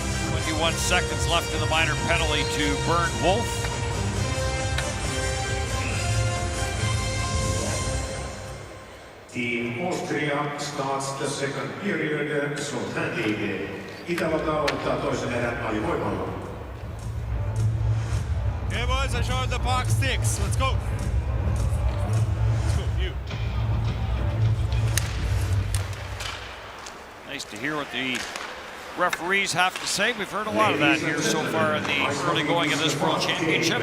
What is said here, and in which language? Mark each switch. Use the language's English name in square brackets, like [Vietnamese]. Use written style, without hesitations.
[English] 21 seconds left in the minor penalty to Bernd Wolf. Team Austria starts the second period short-handed. [Finnish] Itävalta aloittaa toisen erän alivoimalla. [English] Okay, boys, I showed the box sticks. Let's go. Let's go, you. Nice to hear what the referees have to say. We've heard a lot of that here so far in the early going of this World Championship.